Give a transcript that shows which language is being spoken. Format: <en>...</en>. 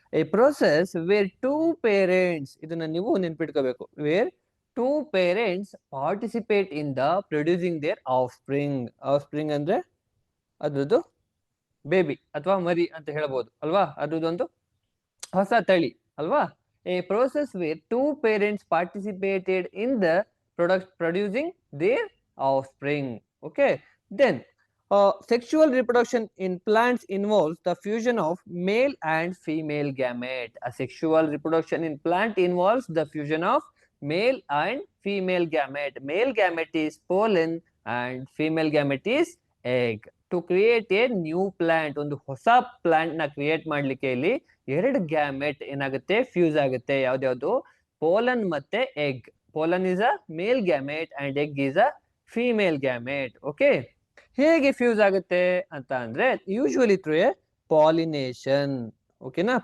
<en>a process where two parents,</en> <kn>ಇದನ್ನ ನೀವು ನೆನ್ಪಿಟ್ಕೋಬೇಕು,</kn> <en>Where two parents participate in the producing their offspring.</en> <kn>Of spring ಅಂದ್ರೆ ಅದ್ರದ್ದು baby ಅಥವಾ ಮರಿ ಅಂತ ಹೇಳ್ಬೋದು ಅಲ್ವಾ, ಅದ್ರದ್ದೊಂದು ಹೊಸ ತಳಿ ಅಲ್ವಾ.</kn> <en>A process where two parents participated in the producing their offspring. Okay, then sexual reproduction in plants involves the fusion of male and female gamete. A sexual reproduction in plant involves the fusion of male and female gamete. Male gamete is pollen and female gamete is egg. To create a new plant,</en> <kn>ಒಂದು ಹೊಸ plant ನ create ಮಾಡ್ಲಿಕ್ಕೆ ಇಲ್ಲಿ ಎರಡು gamete ಏನಾಗುತ್ತೆ, fuse ಆಗುತ್ತೆ. ಯಾವ್ದ್ಯಾವ್ದು?</kn> <en>pollen</en> <kn>ಮತ್ತೆ</kn> <en>Egg. Pollen is a male gamete and egg is a female gamete.</en> <kn>Okay, ಹೇಗೆ ಫ್ಯೂಸ್ ಆಗುತ್ತೆ ಅಂತ ಅಂದ್ರೆ,</kn> <en>Usually through a pollination.</en> <kn>ಓಕೆನಾ?</kn>